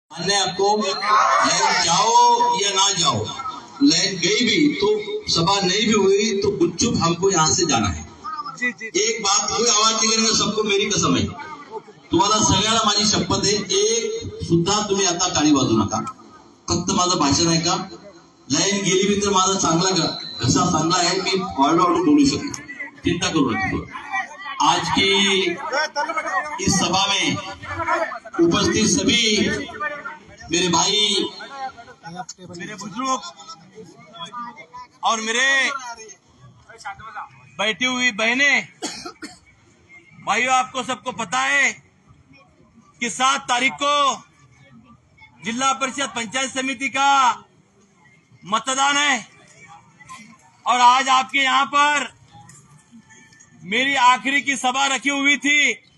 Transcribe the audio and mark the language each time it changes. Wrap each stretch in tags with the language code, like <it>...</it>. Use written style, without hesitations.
<hi>अन्य आपको लाइन जाओ या ना जाओ, लाइन गई भी तो सभा नहीं भी हुई तो गुपचुप हमको यहाँ से जाना है। एक बात कोई आवाज नहीं करेंगे, सबको मेरी कसम है,</hi> <mr>तुम्हाला सगळ्यांना माझी शपथ आहे, एक सुद्धा तुम्ही आता टाळी वाजू नका। फक्त माझं भाषण आहे का, लाईन गेली भी तर माझा चांगला घसा चांगला आहे, मी ऑलराउंड बोलू शकतो, चिंता करू नका।</mr> <hi>आज की इस सभा में उपस्थित सभी मेरे भाई, मेरे बुजुर्ग और मेरे बैठी हुई बहनें, भाइयों, आपको सबको पता है कि 7 तारीख को जिला परिषद पंचायत समिति का मतदान है और आज आपके यहाँ पर मेरी आखिरी की सभा रखी हुई थी।</hi>